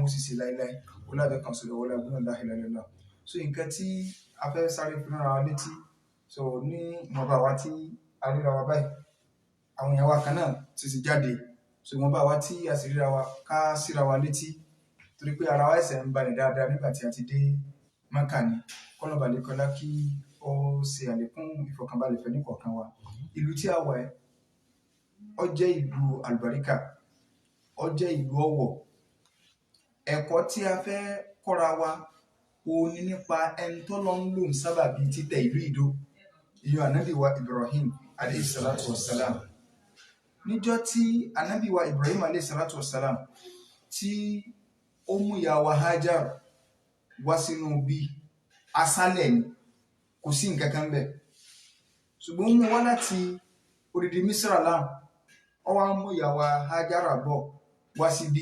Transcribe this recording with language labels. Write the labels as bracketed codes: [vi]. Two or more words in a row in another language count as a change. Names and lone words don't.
[yo] wọ́n sì ṣe láíláí ọlọ́dọ̀ kan so rẹ̀ wọlé agbóhùn láhìlẹ́lẹ́lá so nǹkan tí a fẹ́ sáré fún ara wa létí so ní ìwọ̀nba wa tí a ríra wa báyìí àwọn èèyàn wa kan náà ti sì jáde so ìwọ̀nba wa tí a sì ríra wa ká síra wa létí torí pé ara wa ẹsẹ̀ ń balẹ̀ dáadáa nígbà tí a ti dé Mákà ní kọ́nà balẹ̀kọ́lá kí ó ṣe àlékún ìfọ̀kànbalẹ̀ fẹ́ nìkọ̀ọ̀kan wa ìlú tí a wà ẹ́ ó jẹ́ ìlú àlùbáríkà ó jẹ́ ìlú ọ̀wọ̀ ẹ̀kọ́ tí a fẹ́ kọ́ra wa òun ni nípa ẹni tó lọ ń lò ń sábàbí títẹ̀ ìlú ìdó ìyẹn Ànábì wa Ibrahim alayhi [ar] الصلاة والسلام [yo] níjọ́ tí Ànábì wa Ibrahim [ar] عليه الصلاة والسلام [yo] tí ó mú ìyá wa Hajar wá sínú bí aṣálẹ̀ ni kò sí nǹkan kan bẹ́ẹ̀ ṣùgbọ́n mú wá láti odidi Misra láà ó wá mú ìyá wa Hajar bọ̀ wá síbí